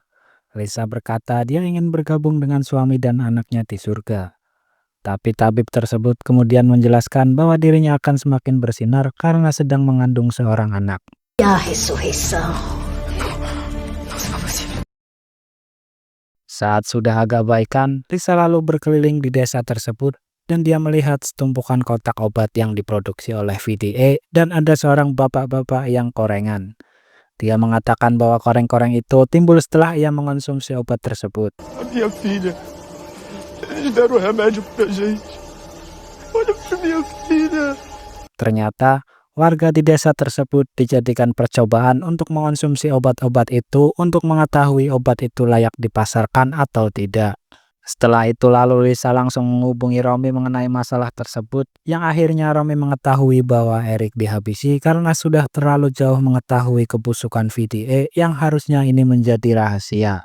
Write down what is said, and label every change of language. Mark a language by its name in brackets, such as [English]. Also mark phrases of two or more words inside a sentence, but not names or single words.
[Indonesian] Lisa berkata dia ingin bergabung dengan suami dan anaknya di surga. Tapi tabib tersebut kemudian menjelaskan bahwa dirinya akan semakin bersinar karena sedang mengandung seorang anak. [French] La résurrection. [Indonesian] Saat sudah agak baikan, Lisa lalu berkeliling di desa tersebut dan dia melihat setumpukan kotak obat yang diproduksi oleh VDA dan ada seorang bapak-bapak yang korengan. Dia mengatakan bahwa koreng-koreng itu timbul setelah ia mengonsumsi obat tersebut. [Portuguese] A minha filha. Eles deram remédio pra gente. Olha pra minha filha. [Indonesian] Ternyata warga di desa tersebut dijadikan percobaan untuk mengonsumsi obat-obat itu untuk mengetahui obat itu layak dipasarkan atau tidak. Setelah itu lalu Lisa langsung menghubungi Romy mengenai masalah tersebut, yang akhirnya Romy mengetahui bahwa Eric dihabisi karena sudah terlalu jauh mengetahui kebusukan VDA yang harusnya ini menjadi rahasia.